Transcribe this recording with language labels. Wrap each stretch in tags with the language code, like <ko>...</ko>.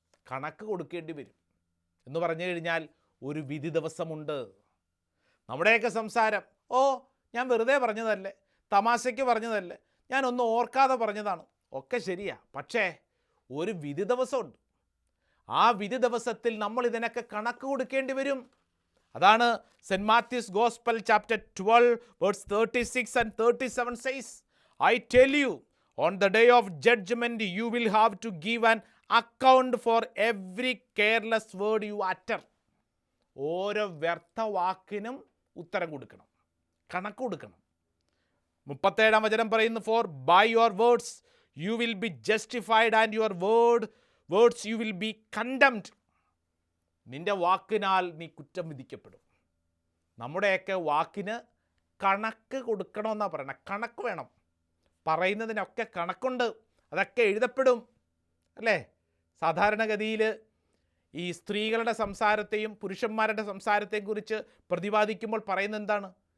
<ml>കണക്ക് കൊടുക്കേണ്ടി വരും എന്ന് പറഞ്ഞു കഴിഞ്ഞാൽ ഒരു വിധി ദിവസമുണ്ട്. നമ്മുടെയൊക്കെ സംസാരം, ഓ ഞാൻ വെറുതെ പറഞ്ഞതല്ലേ, തമാശയ്ക്ക് പറഞ്ഞതല്ലേ, ഞാനൊന്നും ഓർക്കാതെ പറഞ്ഞതാണ്, ഒക്കെ ശരിയാ. പക്ഷേ ഒരു വിധി ദിവസമുണ്ട്. ആ വിധി ദിവസത്തിൽ നമ്മൾ ഇതിനൊക്കെ കണക്ക് കൊടുക്കേണ്ടി വരും. അതാണ്</ml> <en>Saint Matthew's gospel chapter 12 verse 36 and 37 says, I tell you, on the day of judgment you will have to give an account for every careless word you utter.</en> <ml>ഓരോ വ്യർത്ഥ വാക്കിനും ഉത്തരം കൊടുക്കണം, കണക്ക് കൊടുക്കണം. 37-ാം വചനം പറയുന്നു,</ml> <en>for by your words you will be justified and your words you will be condemned.</en> <ml>നിന്റെ വാക്കിനാൽ നീ കുറ്റം വിധിക്കപ്പെടും. നമ്മുടെയൊക്കെ വാക്കിന് കണക്ക് കൊടുക്കണമെന്നാണ് പറയണത്. കണക്ക് വേണം. പറയുന്നതിനൊക്കെ കണക്കുണ്ട്, അതൊക്കെ എഴുതപ്പെടും അല്ലേ? സാധാരണഗതിയിൽ ഈ സ്ത്രീകളുടെ സംസാരത്തെയും പുരുഷന്മാരുടെ സംസാരത്തെയും കുറിച്ച് പ്രതിപാദിക്കുമ്പോൾ പറയുന്നത് എന്താണ്?</ml>